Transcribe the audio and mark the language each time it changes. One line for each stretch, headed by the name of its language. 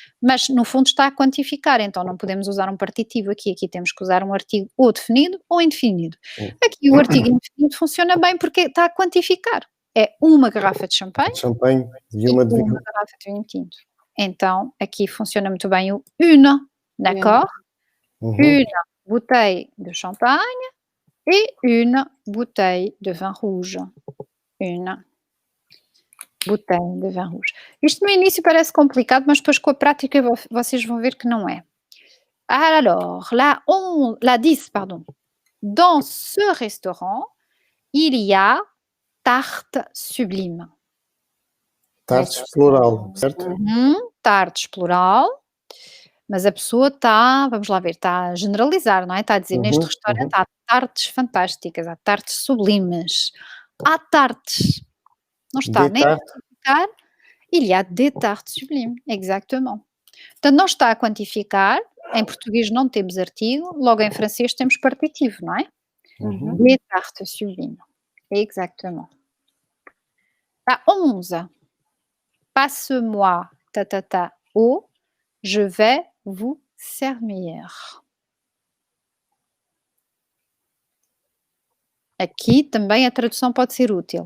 Portuguese: Mas no fundo está a quantificar, então não podemos usar um partitivo aqui temos que usar um artigo ou definido ou indefinido. Aqui o artigo indefinido funciona bem porque está a quantificar. É uma garrafa de champanhe e uma de vinho. garrafa de vinho tinto. Então, aqui funciona muito bem o une, d'accord? Une bouteille de champagne et une bouteille de vin rouge. Une bouteille de vin rouge. Isto no início parece complicado, mas depois com a prática vocês vão ver que não é.
French: Alors, la 10, pardon. Dans ce restaurant, il y a tarte sublime.
Portuguese: Tartes plural, certo? Tartes plural, mas a pessoa está, vamos lá ver, está a generalizar, não é? Está a dizer, neste restaurante há tartes fantásticas, há tartes sublimes, há tartes. Não está nem a quantificar,
French: il y a des tartes sublimes, exactement.
Portuguese: Portanto, não está a quantificar, em português não temos artigo, logo em francês temos partitivo, não é?
French: Des tartes sublimes, exactement. La 11. Passe-moi, eau, je vais vous servir.
Portuguese: Aqui também a tradução pode ser útil.